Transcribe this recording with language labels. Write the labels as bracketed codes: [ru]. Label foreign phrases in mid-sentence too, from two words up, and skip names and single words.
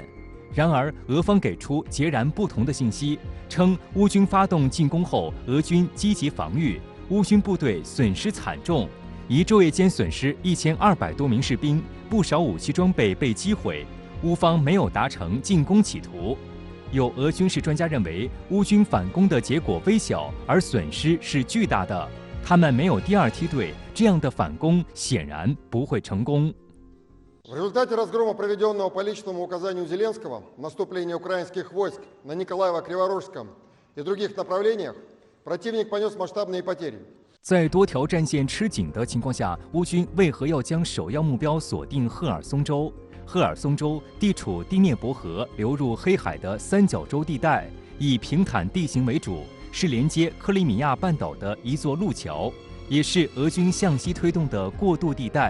[zh] 然而，俄方给出截然不同的信息，称乌军发动进攻后，俄军积极防御，乌军部队损失惨重。1昼夜间损失1200多名士兵，不少武器装备被击毁，乌方没有达成进攻企图。有俄军事专家认为，乌军反攻的结果微小，而损失是巨大的。他们没有第2梯队，这样的反攻显然不会成功。 [ru] В результате разгрома, проведенного по личному указанию Зеленского, наступления украинских войск на Николаево-Криворожском и других направлениях, противник понес масштабные потери. [zh] 在多条战线吃紧的情况下，乌军为何要将首要目标锁定赫尔松州？赫尔松州地处第聂伯河流入黑海的三角洲地带，以平坦地形为主，是连接克里米亚半岛的一座路桥，也是俄军向西推动的过渡地带。